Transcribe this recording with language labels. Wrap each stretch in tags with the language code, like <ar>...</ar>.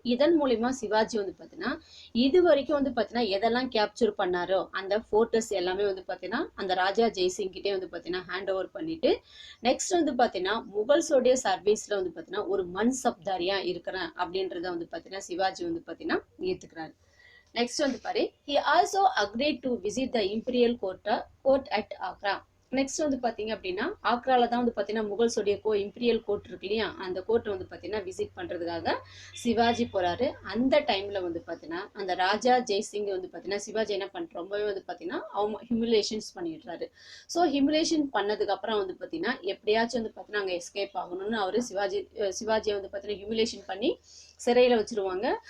<ta>இதன் மூலிமா சிவாஜி வந்து பார்த்தீங்கன்னா இது வரைக்கும் வந்து பார்த்தீங்கன்னா எதெல்லாம் கேப்சர் பண்ணாரோ அந்த ஃபோர்ட்ரஸ் எல்லாமே வந்து பார்த்தீங்கன்னா அந்த ராஜா ஜெய்சிங் கிட்டே வந்து பார்த்தீங்கன்னா ஹேண்ட் ஓவர் பண்ணிட்டு நெக்ஸ்ட் வந்து பார்த்தீங்கன்னா முகல்ஸோடைய சர்வீஸ்ல வந்து பார்த்தீங்கன்னா ஒரு மன்சப்தாரியா இருக்கிறேன் அப்படின்றத வந்து பார்த்தீங்கன்னா சிவாஜி வந்து பார்த்தீங்கன்னா ஏத்துக்கிறாரு.</ta> <en>next</en> <ta>வந்து பாரு,</ta> <en>he also agreed to visit the imperial court at Agra.</en> <ta>Next வந்து பார்த்தீங்க அப்படின்னா ஆக்ரால தான் வந்து பார்த்தீங்கன்னா முகல்ஸோடைய இம்பீரியல் கோர்ட் இருக்கு இல்லையா, அந்த கோர்ட்டை வந்து பார்த்தீங்கன்னா விசிட் பண்ணுறதுக்காக சிவாஜி போகிறாரு. அந்த டைமில் வந்து பார்த்தீங்கன்னா அந்த ராஜா ஜெய்சிங் வந்து பார்த்தீங்கன்னா சிவாஜி என்ன பண்ணுற ரொம்பவே வந்து பார்த்தீங்கன்னா அவங்க ஹியூமிலேஷன்ஸ் பண்ணிடுறாரு. ஸோ ஹியூமிலேஷன் பண்ணதுக்கப்புறம் வந்து பார்த்தீங்கன்னா எப்படியாச்சும் வந்து பார்த்தீங்கன்னா அங்கே எஸ்கேப் ஆகணும்னு அவர் சிவாஜியை வந்து பார்த்தீங்கன்னா ஹியூமிலேஷன் பண்ணி சிறையில் வச்சிருவாங்க.</ta>